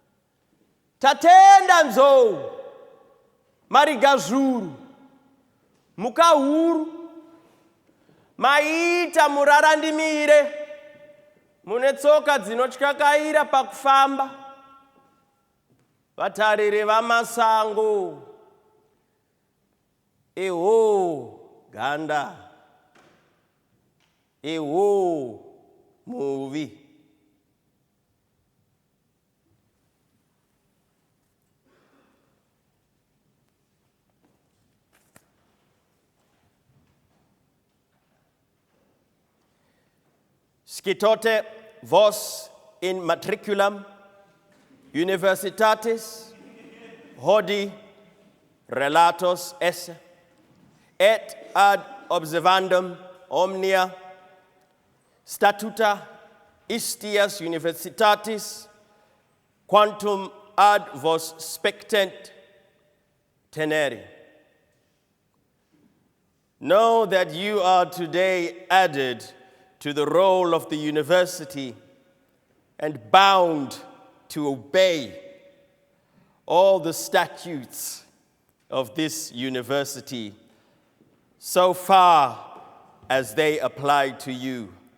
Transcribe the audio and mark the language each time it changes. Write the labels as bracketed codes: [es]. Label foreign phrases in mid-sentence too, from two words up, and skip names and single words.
[sn] tatenda nzou marigazvuru mukahuru, maita murarandimire, mune tsoka dzinotyakaira pakufamba, vatariri vamasango, eho ganda, eho muvi. [la] Scitote vos in matriculum universitatis hodie relatos esse, et ad observandum omnia statuta istias universitatis quantum ad vos spectent tenere. [en] Know that you are today added to the roll of the university and bound to obey all the statutes of this university so far as they apply to you.